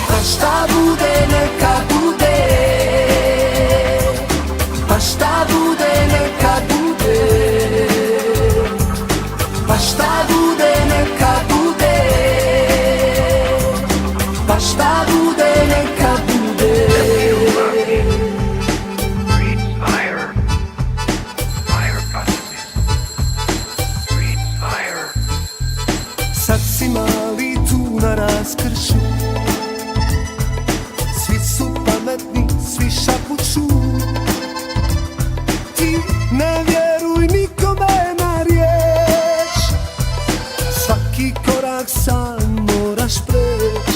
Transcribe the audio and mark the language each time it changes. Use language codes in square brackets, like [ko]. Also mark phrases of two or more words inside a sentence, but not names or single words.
[bs] Pa šta bude, neka bude, pa šta bude, neka bude, pa šta bude, neka bude, pa šta bude, neka bude. [en] Reach higher. Higher consciousness. Reach higher. [bs] Sad si mali tu na raskršu, svi su pametni, svi šapuću. Ti ne vjeruj nikome na riječ, svaki korak sam moraš preć.